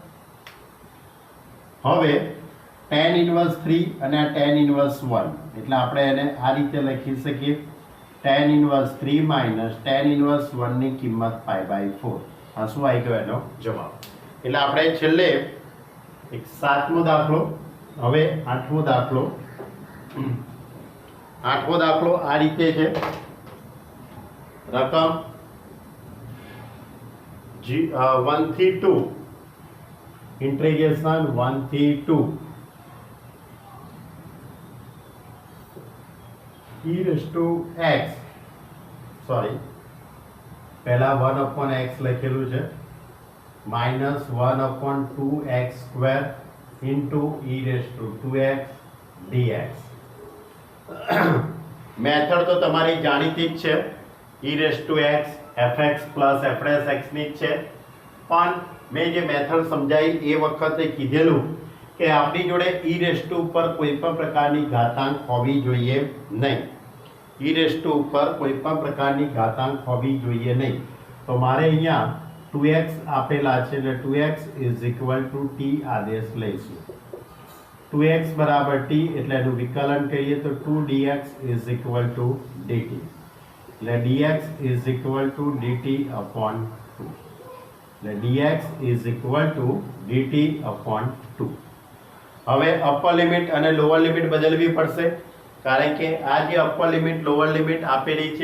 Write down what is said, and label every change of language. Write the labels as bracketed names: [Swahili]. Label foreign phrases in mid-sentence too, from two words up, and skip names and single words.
[Gujarati] હવે [English] tan inverse [Gujarati] 3 અને [English] tan inverse [Gujarati] 1 એટલે આપણે એને આ રીતે લખી શકીએ [English] tan inverse [Gujarati] 3 માઈનસ [English] tan inverse [Gujarati] 1 ની કિંમત π/4 આ શું આવી ગયો એનો જવાબ એટલે આપણે છેલ્લે એક 7મો દાખલો હવે 8મો દાખલો આ રીતે છે રકમ 1 થી 2 ઇન્ટિગ્રેશન 1 થી 2 [English] e raised to x sorry [Gujarati] पहला [English] 1 upon x [Gujarati] લખેલું છે [English] -1 upon 2x square into e raised to 2x dx [Gujarati] મેથડ તો તમારી જાણીતી જ છે [English] e raised to x fx plus f dash x [Gujarati] ની જ છે પણ મેં જે મેથડ સમજાઈ એ વખતે કીધેલું કે આપણી જોડે [English] e raised to [Gujarati] ઉપર કોઈ પણ પ્રકારની ઘાતાંક હોવી જોઈએ નહીં [English] e raised to [Gujarati] ઉપર કોઈ પણ પ્રકારની ઘાતાંક હોવી જોઈએ નહીં તો મારે અહીંયા 2x આપેલા છે એટલે 2x = t આદેશ લઈશું 2x = t એટલે એનું વિકલન કરીએ તો 2dx = dt એટલે dx = [English] dt upon 2 [Gujarati] એટલે dx = [English] dt upon 2 [Gujarati] હવે [English] upper limit [Gujarati] અને [English] lower limit [Gujarati] બદલવી પડશે કારણ કે આ જે [English] upper limit lower limit [Gujarati] આપેલી છે